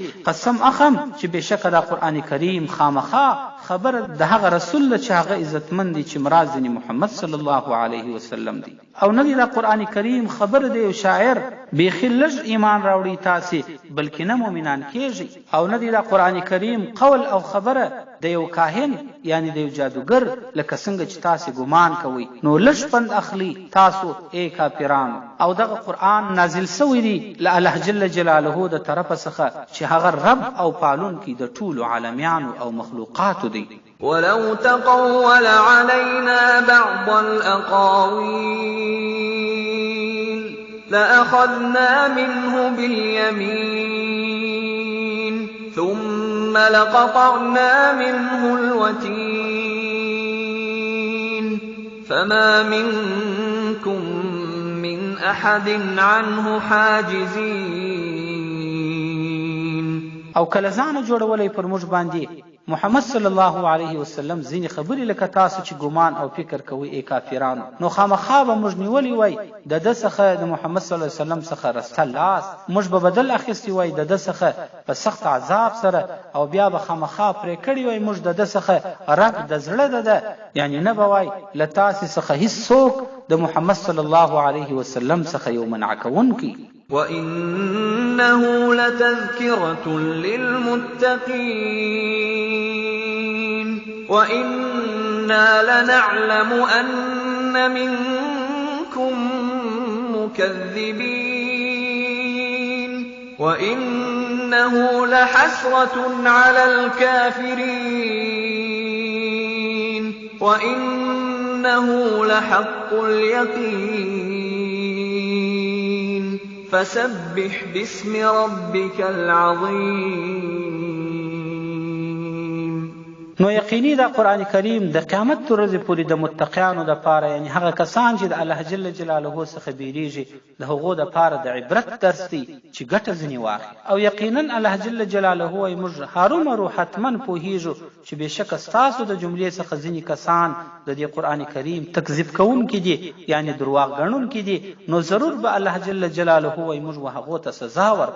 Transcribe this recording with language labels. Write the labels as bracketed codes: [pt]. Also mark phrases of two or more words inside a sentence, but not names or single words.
[ps] قسم اخم چې بېشکه دا قرآن کریم خامخا خبر د هغه رسول ده چې هغه عزتمند دی چې مراد ځینې محمد [ar] صلی الله علیه وسلم [ps] دی او نه دی دا قرآن کریم خبر دی یو شاعر بیخي لږ ایمان راوړي تاسې بلکې نه مؤمنان کېږي او نه دی دا قرآن کریم قول او خبره د یو کاهن یعنی د یو جادوګر لکه څنګه چې تاسې ګمان کوئ نو لږ پند اخلي تاسو ای کافرانو. او دغه قرآن نازل سوی دی له الله [ar] جل جلاله [ps] د طرفه څخه چې هغه رب او پالونکی د ټولو عالمیانو او مخلوقاتو دی. [ar] ولو تقول علينا بعض الأقاويل لأخذنا منه باليمين ثم لقطعنا منه الوتين فما منكم من أحد عنه حاجزين. [ps] او کله ځان جوړولې پر موږ باندې محمد [ar] صلی الله علیه وسلم [ps] ځینې خبرې لکه تاسو چې ګمان او فکر کوئ ای کافرانو نو خامخا به موږ نیولي وای د ده څخه د محمد [ar] صلی الله علیه وسلم [ps] څخه رسته لاس موږ به بدل اخیستی وای د ده څخه په سخت عذاب سره او بیا به خامخا پرې کړي وای موږ د ده څخه رب د زړه ده یعنی نه به وای له تاسې څخه هیڅ څوک د محمد [ar] صلی الله علیه وسلم [ps] څخه یو منع کوونکی. [ar] وَإِنَّهُ لَتَذْكِرَةٌ لِّلْمُتَّقِينَ وَإِنَّا لَنَعْلَمُ أَنَّ مِنكُم مُّكَذِّبِينَ وَإِنَّهُ لَحَسْرَةٌ عَلَى الْكَافِرِينَ وَإِنَّهُ لَحَقُّ الْيَقِينِ فسبح باسم ربك العظيم. [ps] نو یقیني دا قرآن کریم د قیامت تر ورځې پورې د متقیانو دپاره یعنی هغه کسان چې د الله [ar] جل جلاله [ps] څخه بیریږي د هغو دپاره د عبرت درس دی چې ګټه ځینې واخلي. او یقینا الله [ar] جل جلاله [ps] وایي موږ هرومرو حتما پوهیږو چې بېشکه ستاسو د جملې څخه ځینې کسان د دې قرآن کریم تکذیب کوونکي دي یعنی درواغ ګڼونکي دي نو ضرور به الله [ar] جل جلاله [ps] وایي موږ به هغو ته سزا ورکړو.